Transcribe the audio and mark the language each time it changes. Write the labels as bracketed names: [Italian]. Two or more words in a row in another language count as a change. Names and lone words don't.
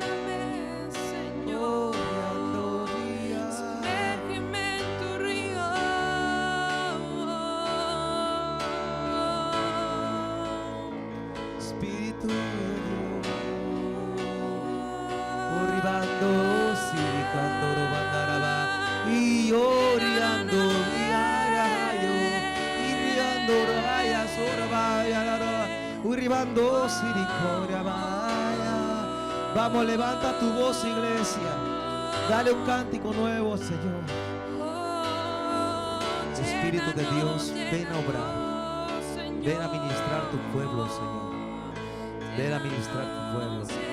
[Spanish] Espíritu de Dios, oribando, siricando, y oriando, y riando, raya, sorabaya, uribando, siricoria, vaya. Vamos, levanta tu voz, iglesia. Dale un cántico nuevo, Señor. Espíritu de Dios, ven a obrar. Ven a ministrar tu pueblo, Señor. Ven a ministrar tu pueblo.